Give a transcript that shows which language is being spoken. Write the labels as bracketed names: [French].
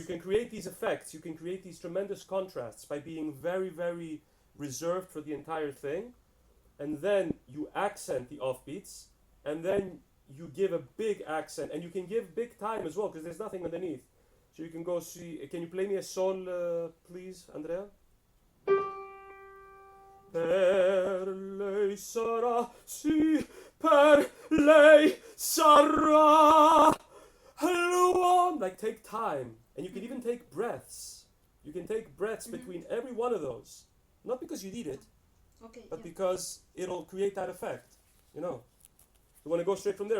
[English] you can create these effects, you can create these tremendous contrasts by being very, very reserved for the entire thing, and then you accent the offbeats, and then you give a big accent, and you can give big time as well, because there's nothing underneath. So you can go see, can you play me a sol, please, Andrea? [Italian] Per lei sarà, sì, per lei sarà. [English] Hello, like take time, and you can even take breaths. You can take breaths between every one of those, not because you need it, Okay. but Yeah. because it'll create that effect. You know. You want to go straight from there.